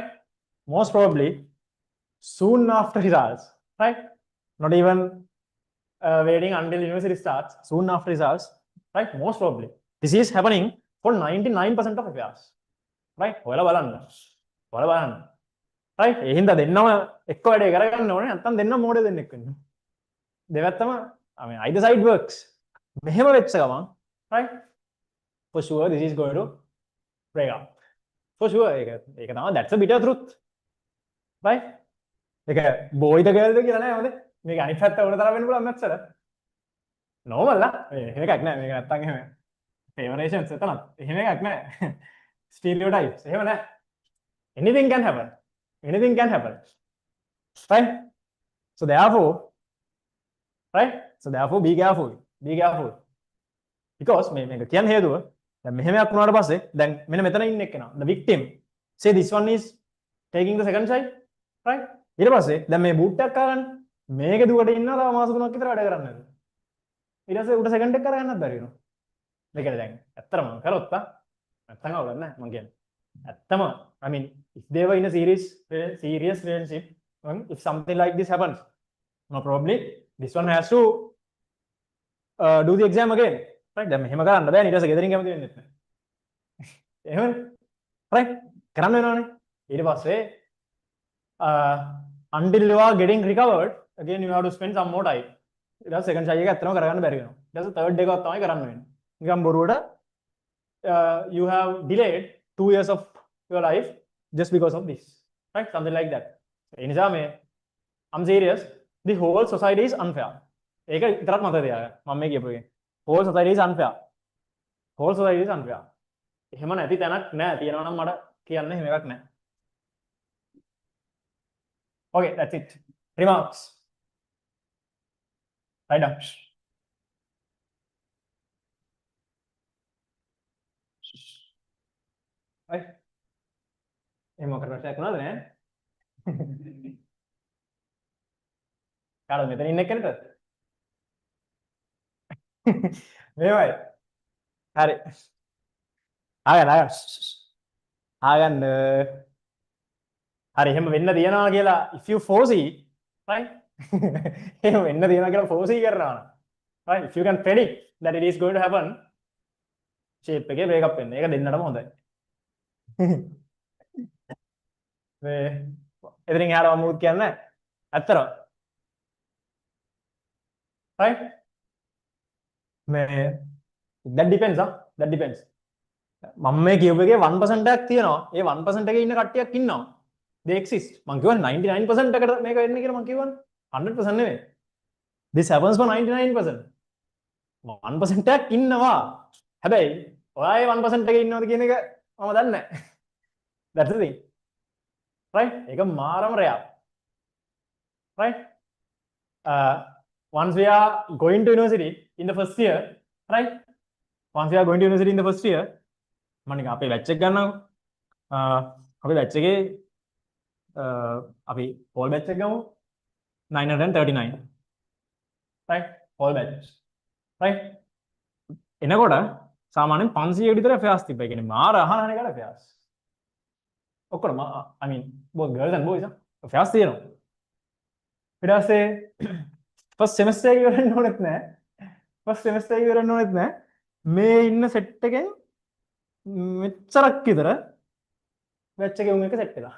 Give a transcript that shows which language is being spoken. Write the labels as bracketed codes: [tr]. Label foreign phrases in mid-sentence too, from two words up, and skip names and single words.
[en] Most probably soon after results, right? Not even waiting until university starts, soon after results, right? Most probably this is happening for 99% of affairs, right? [si] ඔයාලා බලන්න right? ඒ හින්දා දෙන්නම එක්ක වැඩේ කරගන්න ඕනේ නැත්නම් දෙන්නම මොඩේ දෙන්නෙක් වෙන්න. [en] දෙවැත්තම I mean either side works. [si] මෙහෙම වෙච්ච ගමන් right? [en] For sure this is going to break up. For sure [si] ඒක තමයි [en] that's a bitter truth. right? [si] ඒක boy ද girl ද කියලා නෑ හොඳේ. මේක අනිත් පැත්ත උඩ තරම් වෙන්න පුළුවන් මැත්ස් වල. normal ලා. එහෙම එකක් නෑ. මේක නැත්තම් එහෙම favorizations එතනත්. එහෙම එකක් නෑ. stereotypes. එහෙම නෑ. [en] Anything can happen. Anything can happen. Right? So therefore, right? So therefore be careful. Be careful. Because [si] මේක කියන්න හේතුව දැන් මෙහෙම එකක් වුණාට පස්සේ දැන් මෙන්න මෙතන ඉන්න එක්කෙනා [en] the victim say this one is taking the second side, right? [si] ඊට පස්සේ දැන් මේ බූට් එකක් අරන් මේක දුවට ඉන්නවා තව මාස 3ක් විතර වැඩ කරන්න නේද ඊට පස්සේ උඩ සෙකන්ඩ් එක කරගන්නත් බැරි වෙනවා මේකද දැන් ඇත්තටම කරොත් නැත්තම් අවුලක් නැහැ මම කියන්නේ ඇත්තම [en] I mean if they were in a serious relationship if something like this happens no probably this one has to do the exam again, right? [si] දැන් මෙහෙම කරන්න බෑ ඊට පස්සේ ගෙදරින් කැමති වෙන්නේ නැහැ එහෙමනේ right කරන්න වෙනවනේ ඊට පස්සේ [en] until you are getting recovered again you have to spend some more time [si] ඊට පස්සේ [en] second try [si] එක ඇත්තටම කරගන්න බැරි වෙනවා ඊට පස්සේ third එකවත් තමයි කරන්න වෙන්නේ නිකන් බොරුවට [en] you have delayed 2 years of your life just because of this, right? Something like that. [si] ඒ නිසා මේ [en] I'm serious, the whole society is unfair. [si] ඒක විතරක් මතක තියාගන්න මම මේ කියපු එකේ [en] whole society is unfair. whole society is unfair. [si] එහෙම නැති තැනක් නෑ තියෙනවා නම් මට කියන්න එහෙම එකක් නෑ. [en] Okay, that's it. Remarks. Write down. Right? [si] එහෙම කරලා එකක් නේද නෑ? කාටද මෙතන ඉන්න එක්කනට? මේවයි. හරි. ආගන්න. හරි එහෙම වෙන්න තියනවා කියලා [en] if you foresee, right? [si] එහෙම වෙන්න තියනවා කියලා foresee කරනවා. [en] Right? If you can predict that it is going to happen, shape එකේ break up වෙන්න. [si] ඒක දෙන්නටම හොඳයි. මේ එතනින් එහාට මම මුත් කියන්නේ ඇත්තටම. [en] Right? මේ that depends that depends. [si] මම මේ කියපු එකේ 1% එකක් තියෙනවා. ඒ 1% එකේ ඉන්න කට්ටියක් ඉන්නවා. [en] They exist. [si] මම කියවනේ 99% එකට මේක වෙන්නේ කියලා මම කියවනේ. 100% නෙවෙයි. [en] This happens for 99%. [si] 1% එකක් ඉන්නවා. හැබැයි ඔයා ඒ 1% එකේ ඉන්නවද කියන එක මම දන්නේ නැහැ. [en] That's the thing. Right? [si] ඒක මාරම rare. [en] Right? Once we are going to university in the first year, right? Once we are going to university in the first year, [si] මම නිකන් අපේ batch එක ගන්නකො. අපේ batch එකේ අපි [en] whole batch [si] එක ගමු 939. Right? Whole batch. Right? එනකොට සාමාන්‍යයෙන් 500 විතර affairs තිබ්බා. ඒ කියන්නේ මාර අහන එකට affairs. ඔක්කොම [en] I mean both girls and boys affairs [si] තියෙනවා. ඊට පස්සේ [en] first semester [si] එක ඉවරන්න ඕනෙත් නැහැ. [en] first semester [si] එක ඉවරන්න ඕනෙත් නැහැ. මේ ඉන්න set එකෙන් මෙච්චරක් විතර batch එකේ උන් එක set වෙලා.